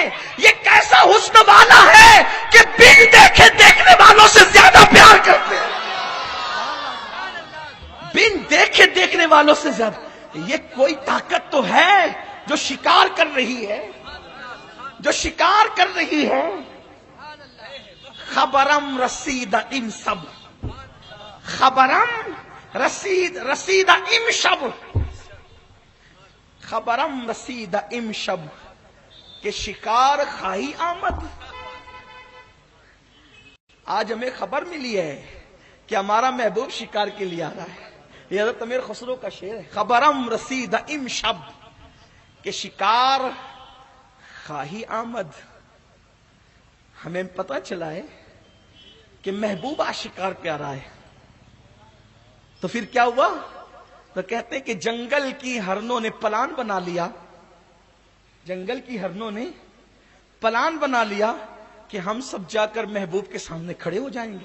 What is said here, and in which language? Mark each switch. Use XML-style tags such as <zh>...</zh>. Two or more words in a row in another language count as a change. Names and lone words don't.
<ur>یہ کیسا حسن والا ہے کہ بن دیکھے دیکھنے والوں سے زیادہ پیار کرتے ہیں، بن دیکھے دیکھنے والوں سے زیادہ۔ یہ کوئی طاقت تو ہے جو شکار کر رہی ہے، جو شکار کر رہی ہے۔</ur> <fa>خبرم رسید ام سب، خبرم رسید ام شب، خبرم رسید ام شب، کہ شکار خواہی آمد۔</fa> <ur>آج ہمیں خبر ملی ہے کہ ہمارا محبوب شکار کے لیے آ رہا ہے۔ یہ حضرت امیر خسرو کا شعر ہے،</ur> <fa>خبرم رسید ام شب، کہ شکار خواہی آمد۔</fa> <ur>ہمیں پتہ چلا ہے کہ محبوب آج شکار کے آ رہا ہے، تو پھر کیا ہوا؟ تو کہتے ہیں کہ جنگل کی ہرنوں نے پلان بنا لیا، جنگل کی ہرنوں نے پلان بنا لیا کہ ہم سب جا کر محبوب کے سامنے کھڑے ہو جائیں گے۔</ur>